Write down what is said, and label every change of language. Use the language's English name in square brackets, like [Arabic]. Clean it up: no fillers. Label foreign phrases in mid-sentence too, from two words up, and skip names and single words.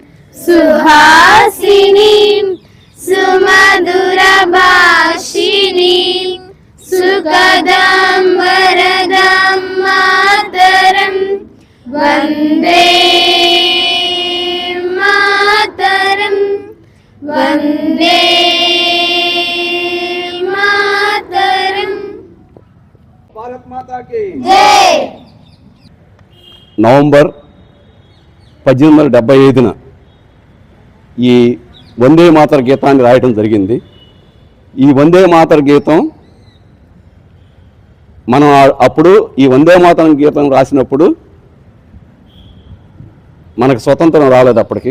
[Sanskrit] सुहासिनीं सुमधुरभाषिणीं सुखदां वरदां मातरम् वन्दे मातरम् वन्दे मातरम्. [Hindi] भारत माता की జై. [Telugu] నవంబర్ 1875న ఈ వందే మాతర గీతాన్ని రాయడం జరిగింది. ఈ వందే మాతర గీతం మనం అప్పుడు ఈ వందే మాతర గీతం రాసినప్పుడు మనకు స్వతంత్రం రాలేదు అప్పటికి.